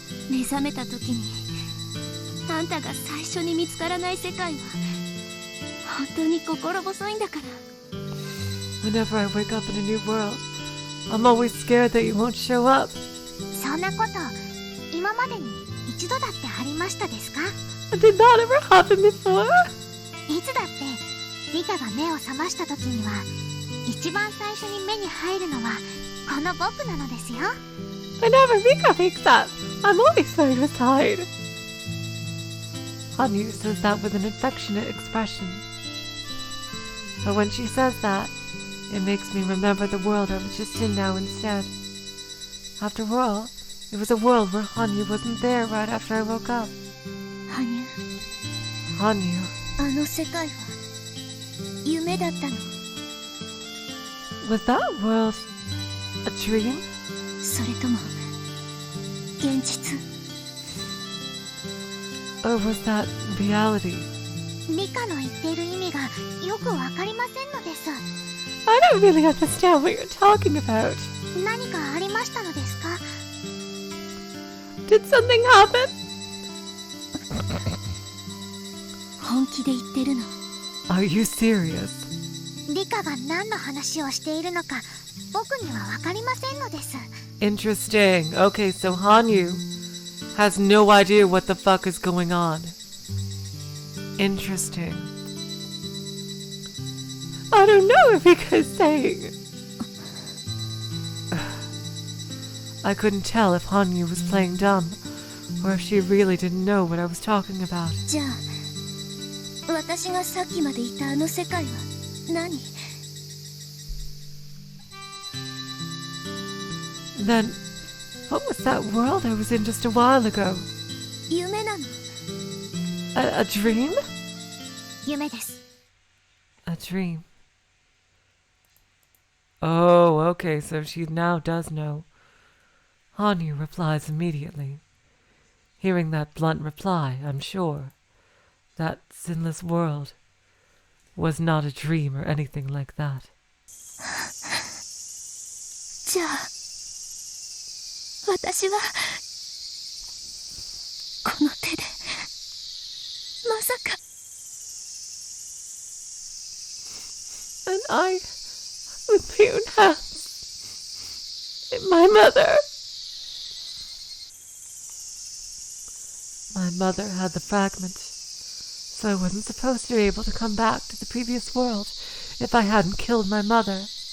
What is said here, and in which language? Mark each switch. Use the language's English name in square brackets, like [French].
[Japanese] 目覚めた時にあんたが最初に見つからない世界は本当に心細いんだから。 [English] Whenever I wake up in a new world, I'm always scared that you won't show up. [Japanese] そんなこと今までに一度だってありましたですか？ [English] Did that ever happen before? [Japanese] いつだってリカが目を覚ました時には一番最初に目に入るのはこの僕なのですよ。 [English] Whenever Rika wakes up, I'm always by her side. Hanyu says that with an affectionate expression. But when she says that, it makes me remember the world I was just in now instead. After all, it was a world where Hanyu wasn't there right after I woke up. [Japanese] 羽生 [English] Hanyu, [Japanese] あの世界は夢だったの。 [English] was that world a dream? [Japanese] それとも現実？ [English] Or was that reality? [Japanese] リカの言っている意味がよくわかりませんのです。 [English] I don't really understand what you're talking about. [Japanese] 何かありましたのですか？ [English] Did something happen? [Japanese] 本気で言ってるの？ [English] Are you serious? [Japanese] リカが何の話をしているのか僕にはわかりませんのです。 [English] Interesting. Okay, so Hanyu has no idea what the fuck is going on. Interesting. I don't know if Rika's saying. I couldn't tell if Hanyu was playing dumb or if she really didn't know what I was talking about. [Japanese] じゃあ私がさっきまでいたあの世界は何？ [English] Then, what was that world I was in just a while ago? [Japanese] 夢なの？ [English] A dream? [Japanese] 夢です。 [English] A dream. Oh, okay, so she now does know. Hanyu replies immediately. Hearing that blunt reply, I'm sure that sinless world was not a dream or anything like that. [Japanese] じゃあ私はこの手でまさか。 [English] And I, with my own hands, and my mother. My mother had the fragment, so I wasn't supposed to be able to come back to the previous world if I hadn't killed my mother.